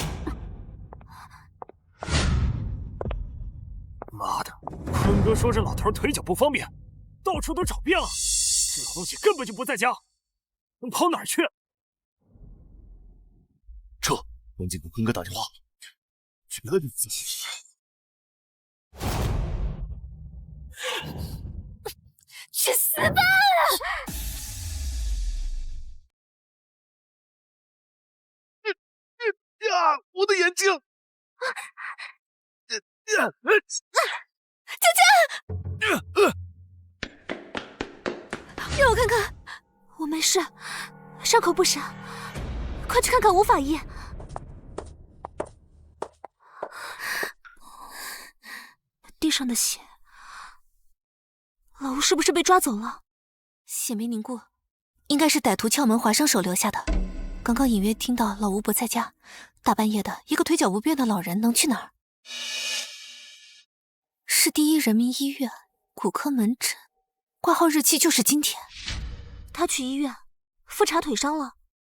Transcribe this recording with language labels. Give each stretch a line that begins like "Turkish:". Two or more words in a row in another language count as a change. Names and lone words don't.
Chinese: 媽的，坤哥說這老頭腿腳不方便，到處都找遍了，這老東西根本就不在家，能跑哪兒去？撤，趕緊給坤哥打電話，絕對自己。去死吧！呀！我的眼睛！姐姐，讓我看看。我沒事，傷口不深，快去看看吳法醫。地上的血，老吳是不是被抓走了？血沒凝過，應該是歹徒撬門劃傷手留下的。剛剛隱約聽到老吳不在家，大半夜的，一個腿腳不便的老人能去哪兒？是第一人民醫院骨科門診，掛號日期就是今天。他去醫院複查腿傷了。